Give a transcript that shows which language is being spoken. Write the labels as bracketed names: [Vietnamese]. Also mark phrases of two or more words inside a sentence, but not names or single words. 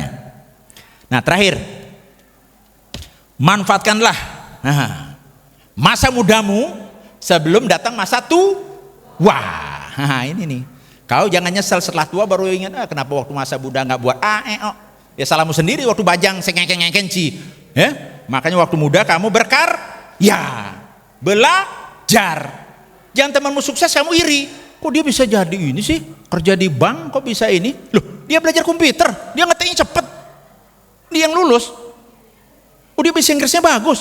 [Indonesian] Nah, terakhir, manfaatkanlah masa mudamu sebelum datang masa tua. Wah, ini nih. Kau jangan nyesel setelah tua baru ingat, kenapa waktu masa muda nggak buat Ya salahmu sendiri waktu [Balinese] bajang sengeng-kenci. [Indonesian] Ya, makanya waktu muda kamu belajar. Jangan temanmu sukses kamu iri. Kok dia bisa jadi ini sih? Kerja di bank kok bisa ini? Loh, dia belajar komputer, dia ngetiknya cepet. Dia yang lulus. Oh, dia bisa Inggrisnya bagus.